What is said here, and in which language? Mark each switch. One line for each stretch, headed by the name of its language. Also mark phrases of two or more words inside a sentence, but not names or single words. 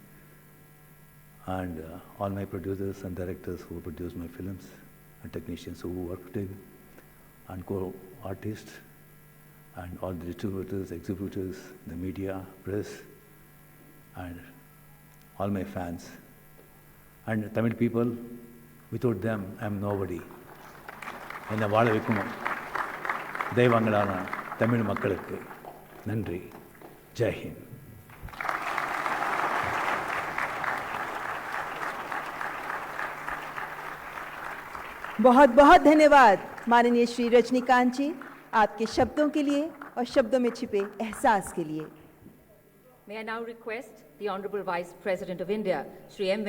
English: And all my producers and directors who produced my films and technicians who worked in, and co-artists, and all the distributors, exhibitors, the media, press, and all my fans. And Tamil people, without them, I am nobody.
Tamil: என்னை வாழ வைக்கணும் தெய்வங்களான தமிழ் மக்களுக்கு நன்றி.
Hindi: जय हिंद. बहुत बहुत धन्यवाद माननीय श्री रजनीकांत जी, आपके शब्दों के लिए और शब्दों में छिपे एहसास के लिए.
English: May I now request the Honorable Vice President of India, Shri M.